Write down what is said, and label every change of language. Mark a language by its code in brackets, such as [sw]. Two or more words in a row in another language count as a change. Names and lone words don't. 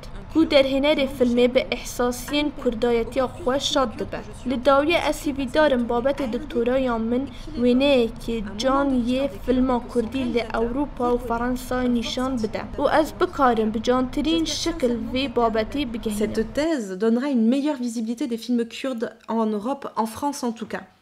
[ku] Ku derhênerê filmê bi ihsasiyên kurdayetiya xwe şad dibe. Li dawiye ez hîvîdarim babetê doktoraya min wêneyekî can yê filma Kurdî li Ewropa û Fransayê nîşan bide û ez bikarim bi cantirîn şekil vê babetê bigihînim. [fr] Cette thèse donnera une meilleure visibilité des films kurdes en Europe, en France en tout cas.